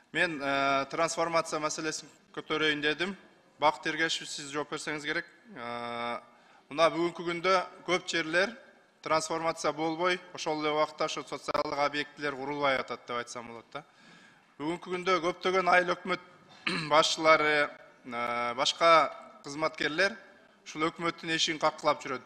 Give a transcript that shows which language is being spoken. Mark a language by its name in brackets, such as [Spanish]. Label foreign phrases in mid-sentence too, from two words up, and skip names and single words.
[Kazakh] Мен трансформация мәселесін көтерейін дедім. [Kyrgyz] Бақыт Ергешев, сіз жооп берсеңиз керек. Мына бүгүнкү күндө көп жерлер трансформация болбой, ошол эле убакта ошо социалдык объектилер курулбай атат деп айтсам болот да. Бүгүнкү күндө көптөгөн айыл өкмөт башчылары, башка кызматкерлер ушул өкмөттүн эшигин каккылап жүрөт.